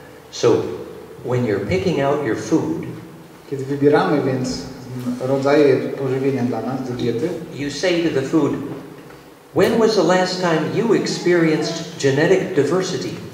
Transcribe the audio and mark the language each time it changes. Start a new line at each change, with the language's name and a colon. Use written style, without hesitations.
English: So when you're picking out your food,
Polish: kiedy wybieramy więc rodzaje pożywienia dla nas, do diety,
English: you say to the food, when was the last time you experienced genetic diversity?